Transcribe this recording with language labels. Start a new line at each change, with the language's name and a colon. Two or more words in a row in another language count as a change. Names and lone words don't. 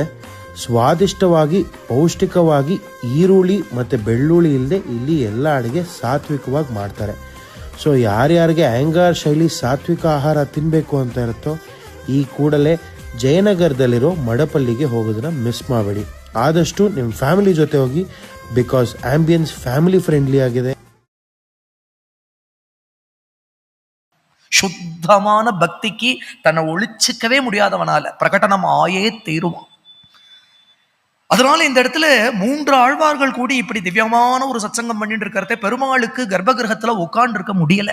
Kannada: ಸ್ವಾದಿಷ್ಟವಾಗಿ ಪೌಷ್ಟಿಕವಾಗಿ ಈರುಳ್ಳಿ ಮತ್ತು ಬೆಳ್ಳುಳ್ಳಿ ಇಲ್ಲದೆ ಇಲ್ಲಿ ಎಲ್ಲ ಅಡುಗೆ ಸಾತ್ವಿಕವಾಗಿ ಮಾಡ್ತಾರೆ. ಸೊ ಯಾರ್ಯಾರಿಗೆ ಆ್ಯಂಗಾರ್ ಶೈಲಿ ಸಾತ್ವಿಕ ಆಹಾರ ತಿನ್ನಬೇಕು ಅಂತ ಇರುತ್ತೋ ಈ ಕೂಡಲೇ ಜಯನಗರದಲ್ಲಿರೋ ಮಡಪಳ್ಳಿಗೆ ಹೋಗೋದನ್ನ ಮಿಸ್ ಮಾಡಬೇಡಿ. ಆದಷ್ಟು ನಿಮ್ಮ ಫ್ಯಾಮಿಲಿ ಜೊತೆ ಹೋಗಿ,
English: because ambience family friendly
Kannada: ಆಗಿದೆ.
Tamil: சுத்தமான பக்திக்கு தன்னை ஒழிச்சிக்கவே முடியாதவனால பிரகடனம் ஆயே தீருவான். அதனால இந்த இடத்துல 3 ஆழ்வார்கள் கூடி இப்படி திவ்யமான ஒரு சத்சங்கம் பண்ணிட்டு இருக்கிறத பெருமாளுக்கு கர்ப்பகிரகத்துல உட்கார்ந்து இருக்க முடியல.